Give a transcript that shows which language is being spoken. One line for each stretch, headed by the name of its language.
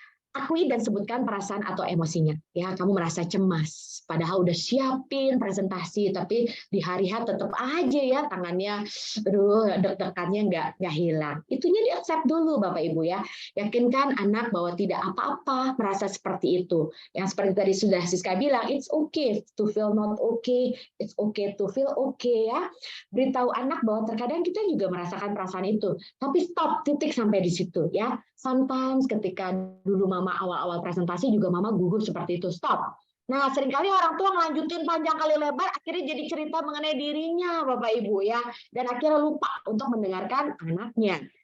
Indonesian: Akui dan sebutkan perasaan atau emosinya, ya. Kamu merasa cemas, padahal udah siapin presentasi, tapi di hari H tetap aja ya tangannya, aduh, deg-degannya nggak hilang. Itunya di-accept dulu, Bapak Ibu, ya. Yakinkan anak bahwa tidak apa-apa merasa seperti itu. Yang seperti tadi sudah Siska bilang,
English: it's okay to feel not okay, it's okay to feel okay, ya.
Indonesian: Beritahu anak bahwa terkadang kita juga merasakan perasaan itu, tapi stop, titik sampai di situ, ya. Sometimes ketika dulu Mama awal-awal presentasi juga Mama gugup seperti itu, stop. Nah, seringkali orang tua ngelanjutin panjang kali lebar, akhirnya jadi cerita mengenai dirinya, Bapak Ibu, ya, dan akhirnya lupa untuk mendengarkan anaknya.